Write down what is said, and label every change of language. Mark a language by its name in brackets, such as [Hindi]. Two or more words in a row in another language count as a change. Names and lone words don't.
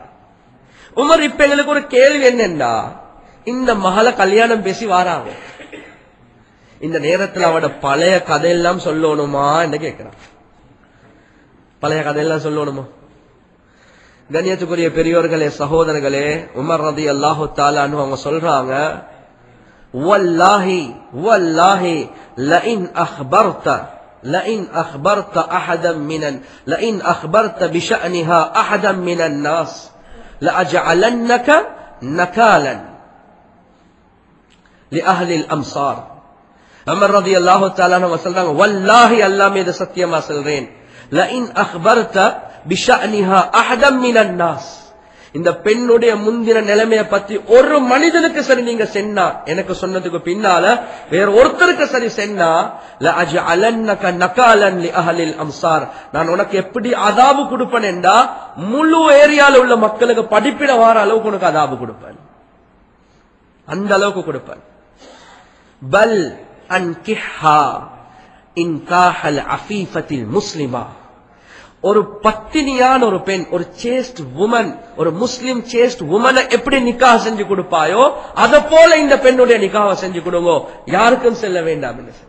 [Tamil] உமர் இப்ப எங்களுக்கு ஒரு கேள்வி என்னன்னா, இந்த மகளை கல்யாணம் பேசி வாராங்க, இந்த நேரத்தில் அவட பழைய கதையெல்லாம் சொல்லணுமா என்று கேட்கிறான். பழைய கதையெல்லாம் சொல்லணுமா? கண்ணியத்துக்குரிய பெரியோர்களே, சகோதரர்களே, உமர் [Arabic] رضي الله تعالى عنه [Tamil] அவங்க சொல்றாங்க, [Arabic] والله والله لئن أخبرت لئن أخبرت بشأنها أحدا من الناس لأجعلنك نكالا لأهل الأمصار. [Tamil] உமர் [Arabic] رضي الله تعالى عنه [Tamil] சொல்றாங்க, வல்லாஹி அல்லாஹ் மீது சத்தியமா சொல்றேன், [Arabic] لئن أخبرت بشأنها أحدا من الناس, [Tamil] இந்த பெண்ணுடைய முந்தின நிலைமையை பத்தி ஒரு மனிதனுக்கு சரி நீங்க சென்னா, எனக்கு சொன்னதுக்கு பின்னால வேற ஒருத்தருக்கு சரி சென்னா, [Arabic] لأجعلنك نكالا لأهل الأمصار, [Tamil] நான் உனக்கு எப்படி அதாபு கொடுப்பேன் என்றா முழு ஏரியால உள்ள மக்களுக்கு படிப்பிட வார அளவுக்கு உனக்கு அதாபு கொடுப்பேன், அந்த அளவுக்கு கொடுப்பேன். [Arabic] بل أنكحها إنكاح العفيفة المسلمة, [Tamil] ஒரு பத்தினியான ஒரு பெண், ஒரு [English] chaste woman, [Tamil] ஒரு முஸ்லிம் [English] chaste woman [Tamil] எப்படி நிக்காஹ் செஞ்சு கொடுப்பாயோ அத போல இந்த பெண்ணுடைய நிக்காஹ் செஞ்சு கொடுங்க, யாருக்கும் செல்ல வேண்டாம் என்று சொன்னார்.